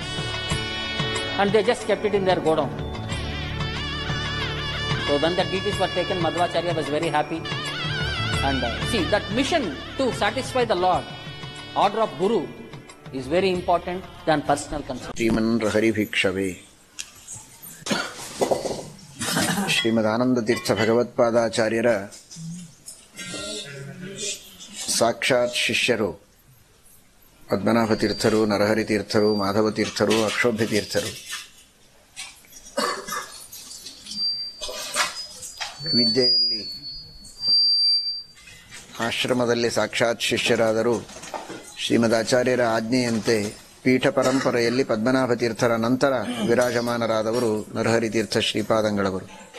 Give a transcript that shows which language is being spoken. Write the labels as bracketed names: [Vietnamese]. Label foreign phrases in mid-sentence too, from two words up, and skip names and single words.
[English] And they just kept it in their godown. So when the deities were taken, Madhvacharya was very happy. And see, that mission to satisfy the Lord, order of Guru, is very important than personal concern. [Kannada] ಶ್ರೀಮನ್ ರಹರಿ ಭಿಕ್ಷವೇ ಶ್ರೀಮದ್ ಆನಂದ ತೀರ್ಥ ಭಗವತ್ ಪಾದಾಚಾರ್ಯರ ಸಾಕ್ಷಾತ್ ಶಿಷ್ಯರು ಪದ್ಮನಾಭ ತೀರ್ಥರು, ನರಹರಿ ತೀರ್ಥರು, ಮಾಧವ ತೀರ್ಥರು, ಅಕ್ಷೋಭ್ಯ ತೀರ್ಥರು. ವಿದ್ಯೆಯಲ್ಲಿ ಆಶ್ರಮದಲ್ಲಿ ಸಾಕ್ಷಾತ್ ಶಿಷ್ಯರಾದರೂ ಶ್ರೀಮದಾಚಾರ್ಯರ ಆಜ್ಞೆಯಂತೆ ಪೀಠ ಪರಂಪರೆಯಲ್ಲಿ ಪದ್ಮನಾಭ ತೀರ್ಥರ ನಂತರ ವಿರಾಜಮಾನರಾದವರು ನರಹರಿ ತೀರ್ಥ ಶ್ರೀಪಾದಂಗಳವರು.